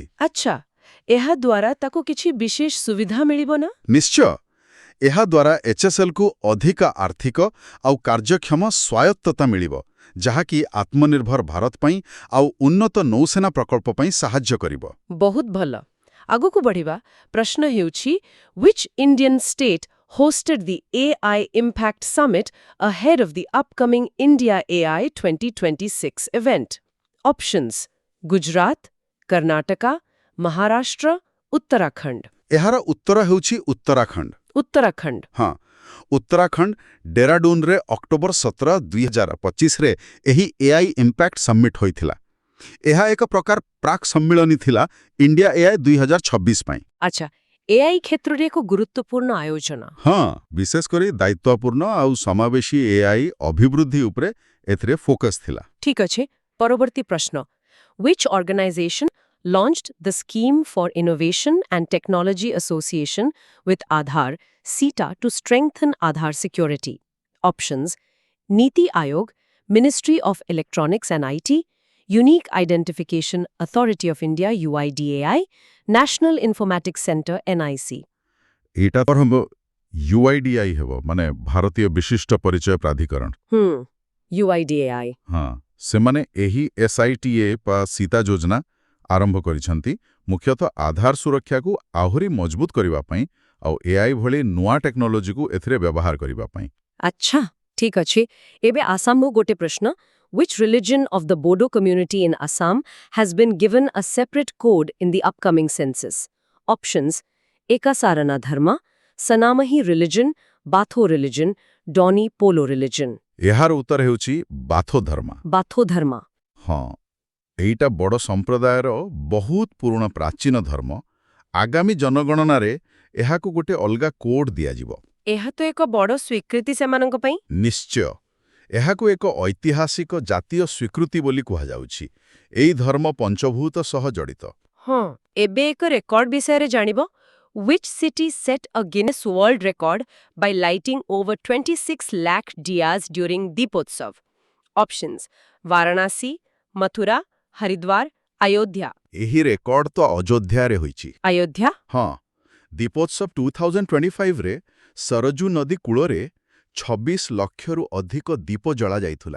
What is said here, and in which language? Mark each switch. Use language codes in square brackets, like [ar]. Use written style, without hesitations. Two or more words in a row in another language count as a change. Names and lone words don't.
[or] ଆଚ୍ଛା। ଏହା ଦ୍ୱାରା ତାକୁ କିଛି ବିଶେଷ ସୁବିଧା ମିଳିବ ନା? ନିଶ୍ଚୟ ଏହାଦ୍ୱାରା HSLକୁ ଅଧିକ ଆର୍ଥିକ ଆଉ କାର୍ଯ୍ୟକ୍ଷମ ସ୍ୱାୟତ୍ତତା ମିଳିବ ଯାହାକି ଆତ୍ମନିର୍ଭର ଭାରତ ପାଇଁ ଆଉ ଉନ୍ନତ ନୌସେନା ପ୍ରକଳ୍ପ ପାଇଁ ସାହାଯ୍ୟ କରିବ। ବହୁତ ଭଲ। ଆଗକୁ ବଢ଼ିବା। ପ୍ରଶ୍ନ ହେଉଛି [en] which Indian state hosted the AI Impact Summit ahead of the upcoming India AI 2026 event? Options: Gujarat, Karnataka, Maharashtra, Uttarakhand. [or] ଏହାର ଉତ୍ତର ହେଉଛି ଉତ୍ତରାଖଣ୍ଡ। Uttarakhand. ହଁ ଉତ୍ତରାଖଣ୍ଡ ଡେରାଡୁନରେ ଅକ୍ଟୋବର 17, 2025ରେ ଏହି AI ଇମ୍ପାକ୍ଟ ସମିଟ୍ ହୋଇଥିଲା। ଏହା ଏକ ପ୍ରକାର ପ୍ରାକ୍ ସମ୍ମିଳନୀ ଥିଲା ଇଣ୍ଡିଆ AI 2026 ପାଇଁ। ଆଚ୍ଛା। AI କ୍ଷେତ୍ରରେ ଏକ ଗୁରୁତ୍ୱପୂର୍ଣ୍ଣ ଆୟୋଜନ। ହଁ ବିଶେଷ କରି ଦାୟିତ୍ୱପୂର୍ଣ୍ଣ ଆଉ ସମାବେଶୀ AI ଅଭିବୃଦ୍ଧି ଉପରେ ଏଥିରେ ଫୋକସ୍ ଥିଲା। ଠିକ୍ ଅଛି। ପରବର୍ତ୍ତୀ ପ୍ରଶ୍ନ। [en] Which organization launched the Scheme for Innovation and Technology Association with Aadhaar, SITA, to strengthen Aadhaar security? Options: Niti Aayog, Ministry of Electronics and IT, Unique Identification Authority of India UIDAI, National Informatics Center NIC. [or] ଏଇଟା ତ ହେବ UIDAI ହେବ ମାନେ ଭାରତୀୟ ବିଶିଷ୍ଟ ପରିଚୟ ପ୍ରାଧିକରଣ। UIDAI. ହଁ ସେମାନେ ଏହି SITA ବା ସୀତା ଯୋଜନା ଆରମ୍ଭ କରିଛନ୍ତି ମୁଖ୍ୟତଃ ଆଧାର ସୁରକ୍ଷାକୁ ଆହୁରି ମଜବୁତ କରିବା ପାଇଁ ଆଉ AI ଭଳି ନୂଆ ଟେକ୍ନୋଲୋଜିକୁ ଏଥିରେ ବ୍ୟବହାର କରିବା ପାଇଁ। ଆଚ୍ଛା। ଠିକ୍ ଅଛି। ଏବେ ଆସାମରୁ ଗୋଟେ ପ୍ରଶ୍ନ। [en] Which religion of the Bodo community in Assam has been given a separate code in the upcoming census? Options: Ekasarana Dharma, Sanamahi religion, Batho religion, Doni Polo religion. [or] ଏହାର ଉତ୍ତର ହେଉଛି ବାଥୋ ଧର୍ମା। Batho Dharma. ହଁ ଏଇଟା ବଡ଼ ସମ୍ପ୍ରଦାୟର ବହୁତ ପୁରୁଣା ପ୍ରାଚୀନ ଧର୍ମ। ଆଗାମୀ ଜନଗଣନାରେ ଏହାକୁ ଗୋଟେ ଅଲଗା କୋଡ୍ ଦିଆଯିବ। ଏହା ତ ଏକ ବଡ଼ ସ୍ୱୀକୃତି ସେମାନଙ୍କ ପାଇଁ। ନିଶ୍ଚୟ ଏହାକୁ ଏକ ଐତିହାସିକ ଜାତୀୟ ସ୍ୱୀକୃତି ବୋଲି କୁହାଯାଉଛି। ଏହି ଧର୍ମ ପଞ୍ଚଭୂତ ସହ ଜଡ଼ିତ। ହଁ। ଏବେ ଏକ ରେକର୍ଡ ବିଷୟରେ ଜାଣିବ। [en] Which city set a Guinness World Record by lighting over 26 lakh diyas during Deepotsav? Options: Varanasi, Mathura, Haridwar, Ayodhya. [or] ଏହି ରେକର୍ଡ ତ ଅଯୋଧ୍ୟାରେ ହୋଇଛି। Ayodhya? ହଁ ଦୀପୋତ୍ସବ 2025ରେ ସରଜୁ ନଦୀ କୂଳରେ 26 ଲକ୍ଷରୁ ଅଧିକ ଦୀପ ଜଳାଯାଇଥିଲା।